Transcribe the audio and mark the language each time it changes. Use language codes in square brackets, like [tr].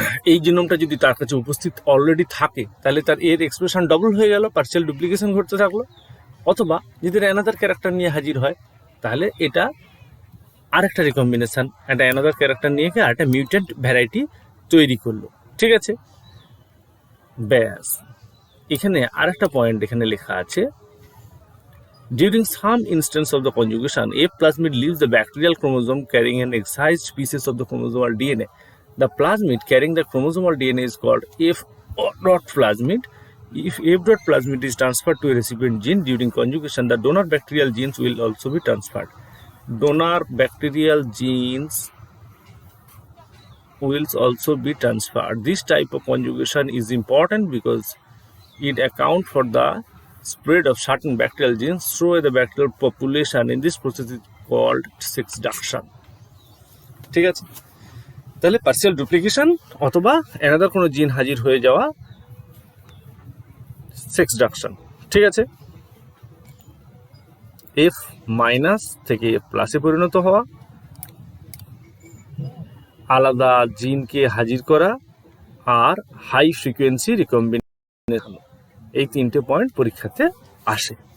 [bn] এই জিনোমটা যদি তার কাছে উপস্থিত অলরেডি থাকে, তাহলে তার এর এক্সপ্রেশন ডবল হয়ে গেল, পার্সিয়াল ডুপ্লিকেশন ঘটতে থাকলো। অথবা যদি অ্যানাদার ক্যারেক্টার নিয়ে হাজির হয়, তাহলে এটা আরেকটা রিকম্বিনেশন, একটা অ্যানাদার ক্যারেক্টার নিয়ে গিয়ে আরেকটা মিউট্যান্ট ভ্যারাইটি তৈরি করলো, ঠিক আছে? ব্যাস, এখানে আরেকটা পয়েন্ট এখানে লেখা আছে, [en] during some instance of the conjugation, F plasmid leaves the bacterial chromosome carrying an excised species of the chromosomal DNA. The plasmid carrying the chromosomal DNA is called F dot plasmid. If F dot plasmid is transferred to a recipient gene during conjugation, the donor bacterial genes will also be transferred. Donor bacterial genes will also be transferred. This type of conjugation is important because it accounts for the spread of certain bacterial genes through the bacterial population. In this process is called sexduction. [bn] ঠিক আছে, তাহলে partial duplication অথবা another কোনো জিন হাজির হয়ে যাওয়া, sex ডাকশন। ঠিক আছে, এফ মাইনাস থেকে এফ প্লাসে পরিণত হওয়া, আলাদা জিনকে হাজির করা, আর হাই ফ্রিকোয়েন্সি রিকম্বিনেশন, এই 3টে পয়েন্ট পরীক্ষাতে আসে।